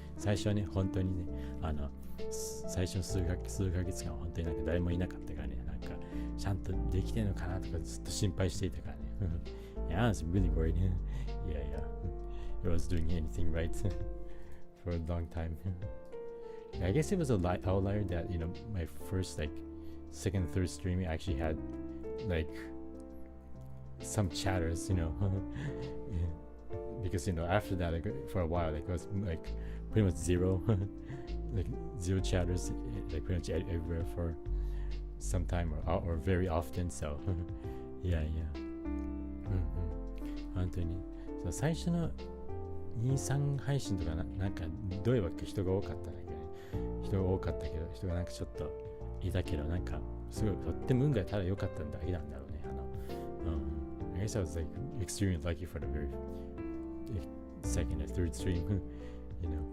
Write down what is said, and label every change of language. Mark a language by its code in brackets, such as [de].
[ja] 最初はね、本当にね、最初の数ヶ月間は本当になんか誰もいなかったからね、なんかちゃんとできてるのかなとかずっと心配していたからね。 [en] Yeah, I was really worried. Yeah. I was doing anything right for a long time. I guess it was a outlier that, my first like second, third streaming actually had like some chatters, because after that, like, for a while, like it was like pretty much zero, like zero chatters, like pretty much everywhere for some time or very often. So yeah. [ja] 本当にそう最初の2、3配信とかなんかどういうわけ人が多かったんだけどね、人がなんかちょっといたけど、なんかすごいとっても運がただ良かっただけなんだろうね。 [en] I guess I was like extremely lucky for the very second or third stream, Yeah.